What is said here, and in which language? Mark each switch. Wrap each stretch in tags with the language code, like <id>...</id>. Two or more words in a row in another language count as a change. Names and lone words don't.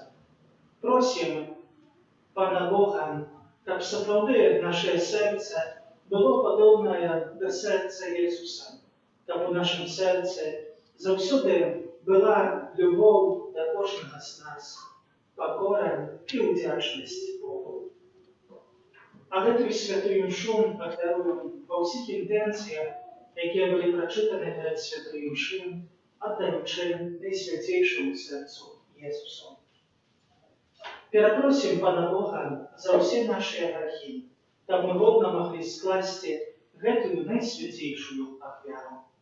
<uk>Просимо Пана Бога, щоб справді наше серце було подобне до серця Єзуса, щоб у нашому серці завсюди була любов до кожного з нас, покора і вдячність Богу. А эту святую мшу повторюємо по всіх інтенціях, які були прочитані перед святою мшею, отдаючи Найсвятейшему серцю Єзусу. Перепросим Пана Бога за всі наші грехи, щоб ми годно могли скласти эту Найсвятейшую офяру.</uk>